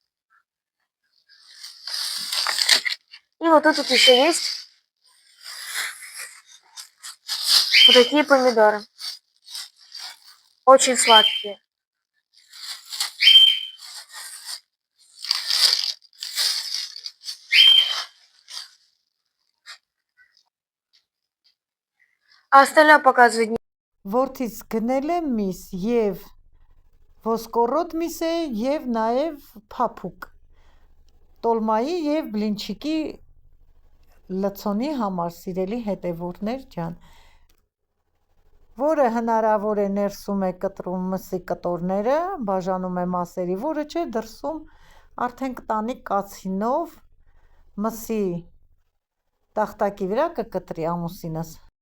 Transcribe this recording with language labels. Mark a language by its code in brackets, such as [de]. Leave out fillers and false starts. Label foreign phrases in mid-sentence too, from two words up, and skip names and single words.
[ru] И вот тут еще есть вот такие помидоры. Очень сладкие. А остальное показывать не. [hy] Որթից գնել եմ միս եւ ոսկորոտ միս է եւ նաեւ փափուկ տոլմայի եւ բլինչիկի լցոնի համար սիրելի հետևորդներ ջան, որը հնարավոր է ներսում է կտրում մսի կտորները, բաժանում է մասերի, որը չէ դրսում արդեն կտանի կացինով մսի տախտակի վրա կկտրի ամուսինս։